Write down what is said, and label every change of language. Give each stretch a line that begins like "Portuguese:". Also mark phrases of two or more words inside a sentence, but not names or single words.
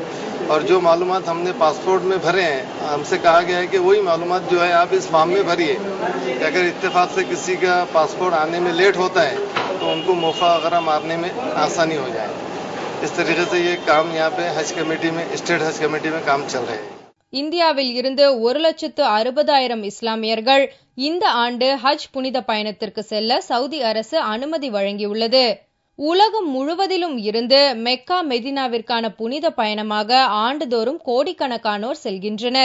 Hindi: और जो मालूमात हमने पासपोर्ट में भरे हैं, हमसे कहा गया है कि वही मालूमात जो है आप इस फॉर्म में भरिए. अगर इत्तेफाक से किसी का पासपोर्ट आने में लेट होता है तो उनको मोफा वगैरह मारने में आसानी हो जाए. इस तरीके से ये काम यहाँ पे हज कमेटी में, स्टेट हज कमेटी में काम चल रहे हैं.
Tamil: இந்தியாவில் இருந்து 1,60,000 இஸ்லாமியர்கள் இந்த ஆண்டு ஹஜ் புனித பயணத்திற்கு செல்ல சவுதி அரசு அனுமதி வழங்கியுள்ளது. உலகம் முழுவதிலும் இருந்து மெக்கா மெதினாவிற்கான புனித பயணமாக ஆண்டுதோறும் கோடிக்கணக்கானோர் செல்கின்றனர்.